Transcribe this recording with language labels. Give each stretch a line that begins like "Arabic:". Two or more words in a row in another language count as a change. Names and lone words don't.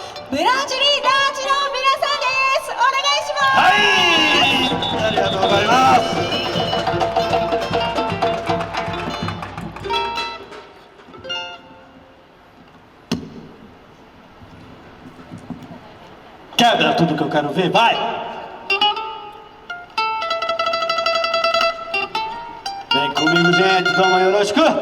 Japanese: ブラジリダーチの皆さんです。お願いします。はい、ありがとうございます。
Portuguese: Quebra tudo que eu quero ver, vai! Vem comigo, gente, toma yoroshiku!